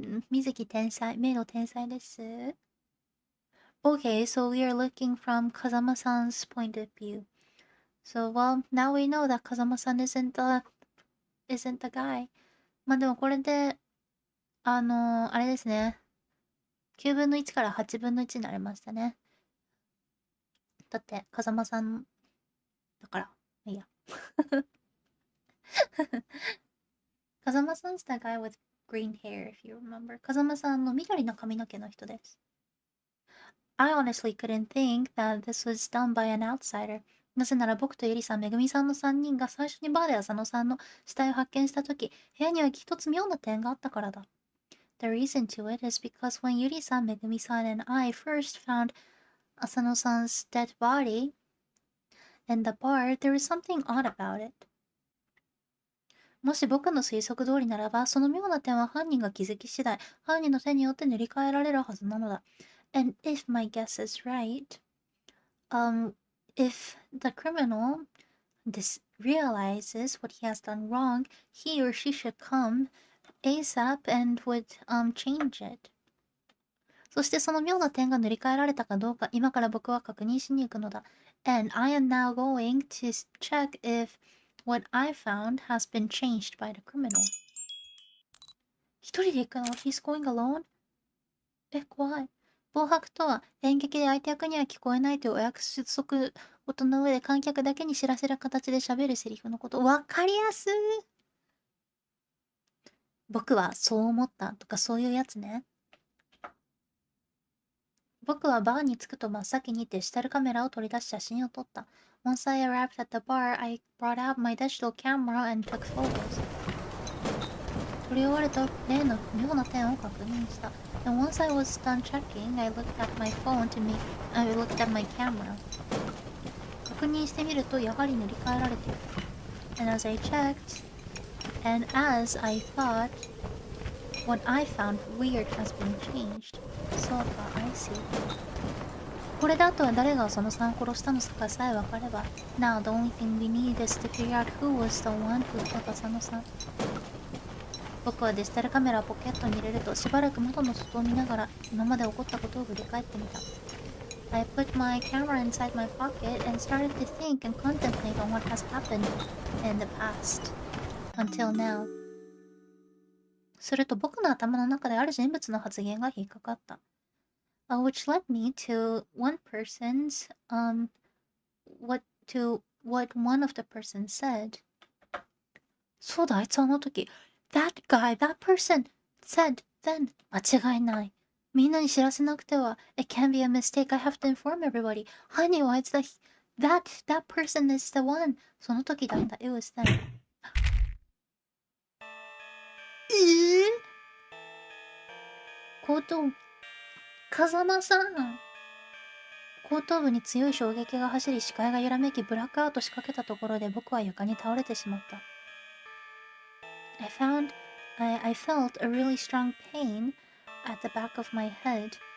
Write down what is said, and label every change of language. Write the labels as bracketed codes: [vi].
[ja] 水木天才、メイド天才です。 [en] Okay, so we are looking from Kazama-san's point of view. So, well, now we know that Kazama-san isn't the guy. [ja] まあでもこれで、あれですね。 9分の1から8分の1になりましたね。だって、風間さんだから、いいや。 [en] 風間さん is the guy with green hair, if you remember. [ja] 風間さんの緑の髪の毛の人です。 [en] I honestly couldn't think that this was done by an outsider. [ja] なぜなら僕とゆりさん、めぐみさんの3人が最初にバーで浅野さんの死体を発見したとき、部屋には一つ妙な点があったからだ。 [en] The reason to it is because when Yuri-san, Megumi-san, and I first found Asano-san's dead body in the bar, there was something odd about it. [ja] もし僕の推測通りならば、その妙な点は犯人が気づき次第、犯人の手によって塗り替えられるはずなのだ。 [en] And if my guess is right, if the criminal realizes what he has done wrong, he or she should come ASAP and would change it. [ja] そしてその妙な点が塗り替えられたかどうか、今から僕は確認しに行くのだ。 [en] And I am now going to check if what I found has been changed by the criminal. [ja] 一人で行くの？ [en] He's going alone? [ja] 怖い。暴白とは演劇で相手役には聞こえないというお約束事の上で観客だけに知らせる形で喋るセリフのこと。わかりやすい。僕はそう思ったとかそういうやつね。僕はバーに着くと真っ先にデジタルカメラを取り出し写真を撮った。 [en] Once I arrived at the bar, I brought out my digital camera and took photos. [ja] 撮り終わると例の妙な点を確認した。 [en] And once I was done checking, I looked at my phone I looked at my camera. [ja] 確認してみるとやはり塗り替えられている。 [en] And as I checked, and as I thought, what I found weird has been changed. [ja] そうか、 [en] I see. [ja] これであとは誰がそのさんを殺したのかさえ分かれば。 [en] Now the only thing we need is to figure out who was the one who killed 浅野さん。 [ja] 僕はデジタルカメラをポケットに入れるとしばらく窓の外を見ながら今まで起こったことを振り返ってみた。 [en] I put my camera inside my pocket and started to think and contemplate on what has happened in the past until now. [ja] すると僕の頭の中である人物の発言が引っかかった。 [en] Which led me to one person's what one of the persons said. [ja] そうだ、あいつあの時 [en] That guy, that person said then. [ja] 間違いない。みんなに知らせなくては。 [en] It can't be a mistake. I have to inform everybody. [ja] 犯人はあいつだ。 [en] That person is the one. [ja] その時だった。 [en] It was then. [ja] 後頭風間さん。後頭部に強い衝撃が走り視界が揺らめきブラックアウトしかけたところで僕は床に倒れてしまった。 [en] I felt a really strong pain at the back of my head.